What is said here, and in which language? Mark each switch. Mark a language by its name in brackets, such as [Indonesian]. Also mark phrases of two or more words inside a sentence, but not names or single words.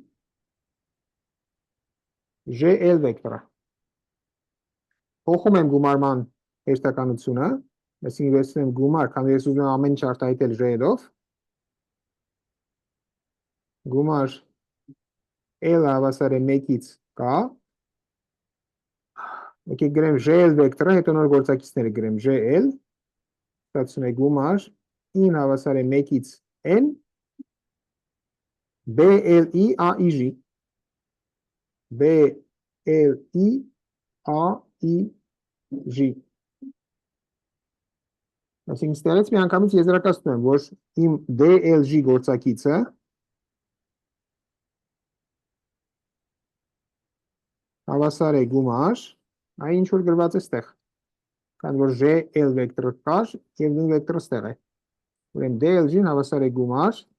[Armenian] GL վեկտորը։ Փոխում եմ գումարման հեշտականությունը, այսինքն վերցնեմ գումար, քանի ես ուզում եմ ամեն ինչ արտահայտել GL-ով, գումար L հավասար է 1-ից K, եկեք գրեմ GL վեկտորը, հետո նոր գործակիցները գրեմ GL, ստացվում է գումար in հավասար է 1-ից n, B-L-I A-I-G, B-L-I A-I-G։ Այսինքն ստեղից մի անգամից եզրակացնում եմ, որ իմ DLG գործակիցը հավասար է գումար, այն ինչ որ գրված է ստեղ, քանի որ GL վեկտորը կար և նույն վեկտորը ստեղ է։ Ուրեմն DLG-ն հավասար է գումար,